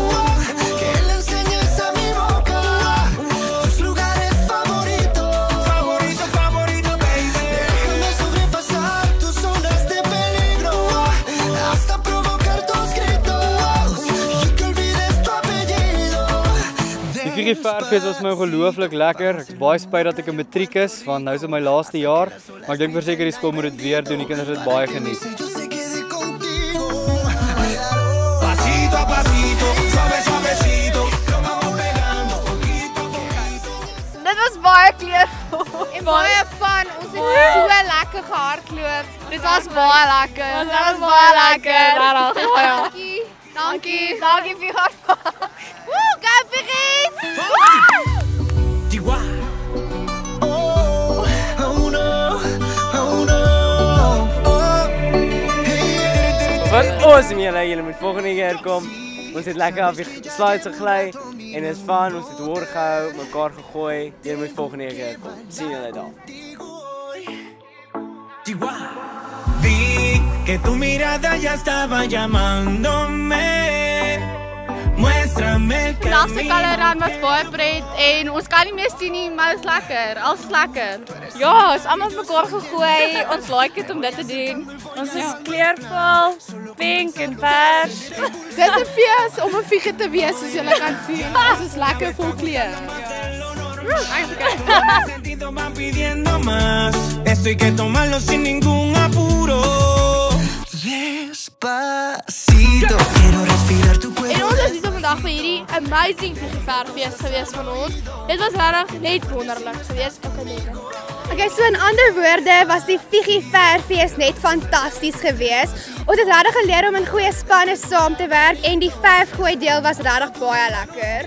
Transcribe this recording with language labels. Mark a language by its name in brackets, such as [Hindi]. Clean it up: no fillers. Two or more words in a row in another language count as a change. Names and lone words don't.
[Spanish] Que le enseñes a mi boca tus lugares favoritos. Favorito, baby. Déjame sobrepasar tus zonas de peligro hasta provocar tus gritos y que olvides tu apellido. [Afrikaans] Die Vierverfees was my ongelooflik lekker. Ek is baie spyt dat ek in matriek is, want nou is dit my laaste jaar, maar ek dink verseker die skool moet dit weer doen. Die kinders het baie geniet. [Spanish] Pasito a pasito, suave suavecito. [Afrikaans] Dit was baie kleurvol en baie fun. Ons het so lekker gehardloop. Dit was baie lekker. Dit was baie lekker. Dankie. Dankie vir hardloop. Woe, go Figgies! Wat awesome julle moet volgende keer kom. Ons het lekker af die slides gegly en is fun, ons het hoor gehou, mekaar gegooi. Julle moet volgende keer kom. Sien julle daar. [Spanish] Vi que tu mirada ya estaba llamándome. Muéstrame que [Afrikaans] Vandag se Coloran was baie pret en ons kan nie meer sien nie, maar dit is lekker, alles lekker. Ja, ons almal mekaar gegooi. Ons like dit om dit te doen. Ons is kleurvol, pink en pers. Dit is 'n fees om 'n figuur te wees soos julle kan sien. Ons is lekker vol kleur. [Spanish] Sentidos van pidiendo más. Esto hay que tomarlo sin ningún apuro. Despacito, quiero respirar tu cuello. [Afrikaans] En ons is hier vandag vir hierdie amazing Vierverfees gewees van ons. Dit was regtig net wonderlik geweest. [English] Okay, so [Afrikaans] in ander woorde was die Figgy Verfees net fantasties geweest. Ons het regtig geleer om in goeie spanne saam te werk en die verfgooi deel was regtig baie lekker.